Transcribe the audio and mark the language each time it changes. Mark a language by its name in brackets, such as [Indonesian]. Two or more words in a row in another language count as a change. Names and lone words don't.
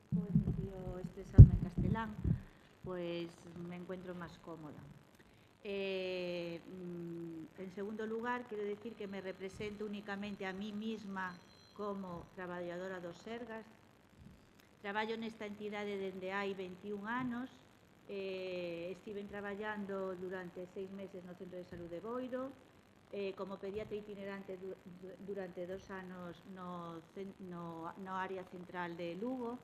[Spanish] prefiero expresarme en castelán, pues me encuentro más cómoda. En segundo lugar, quiero decir que me represento únicamente a mí misma como [Galician] traballadora do Sergas. Traballo nesta entidade dende hai 21 anos. Estive traballando durante 6 meses no Centro de Salud de Boiro, como pediatra itinerante durante 2 anos no área central de Lugo.